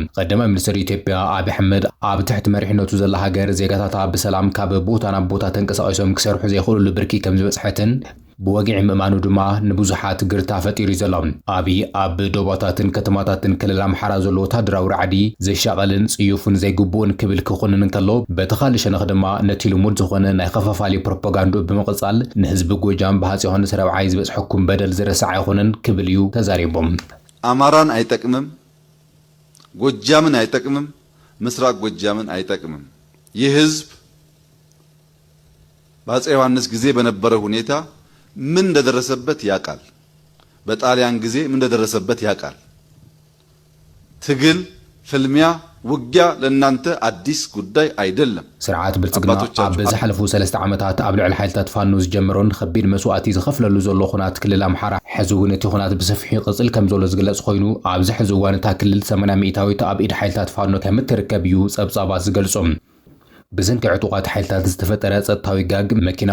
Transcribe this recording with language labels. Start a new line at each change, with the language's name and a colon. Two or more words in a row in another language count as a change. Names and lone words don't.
Tigrinya: ቀዳማይ ሚኒስትር ኢትዮጵያ አብይ አሕመድ ኣብ ትሕቲ መሪሕነቱ ዘላ ሃገር ዜጋታት ብሰላም ካብ ቦታ ናብ ቦታ ተንቀሳቒሶም ክሰርሑ ዘይኽእሉ ብርኪ ከም ዝበጽሐትን ብወግዒ ምእማኑ ድማ ንብዙሓት ግርታ ፈጢሩ ዘሎ አብይ ኣብ ዶባታትን ከተማታትን ክልል ኣምሓራ ዘሎ ወታደራዊ ራዕዲ ዘሻቐልን ጽዩፍን ዘይግቡእን ክብል ክኾንን እንከሎ በተኻሊ ሸነኽ ድማ ነቲ ልሙድ ዝኾነ ናይ ኸፋፋሊ ፕሮፓጋንዳ ብምቕጻል ንህዝቢ ጎጃም ብሃፀይ ዮሃንስ ረብዓይ ዝበጽሐኩም በደል ዝረሳዕ ኣይኾነን ክብል እዩ ተዛሪቦም
Amharic: አማራን አይጠቅምም ጎጃምን አይጠቅምም ምስራቅ ጎጃምን አይጠቅምም ይህ ህዝብ በአፄ ዮሐንስ ጊዜ በነበረ ሁኔታ ምን እንደደረሰበት ያቃል በጣሊያን ጊዜ ምን እንደደረሰበት ያቃል ትግል ፍልሚያ ውጊያ ለናንተ አዲስ ጉዳይ አይደለም
Tigrinya: ስርዓት ብልጽግና ኣብ ዝሓለፉ 3 ዓመታት ኣብ ልዕሊ ሓይልታት ፋኖ ዝጀመሮን ከቢድ መስዋዕቲ ዝኸፍለሉ ዘሎ ኩናት ክልል ኣምሓራ ሕዚ እውን እቲ ኩናት ብሰፊሑ ይቕጽል ከም ዘሎ ዝግለጽ ኮይኑ ኣብዚ ሕዚ እዋን እታ ክልል 80% ኣብ ኢድ ሓይልታት ፋኖ ከም እትርከብ እዩ ጸብጻባት ዝገልጾም ብዝንኪ ዕጡቓት ሓይልታት ዝተፈጠረ ጸጥታዊ ጋግ መኪና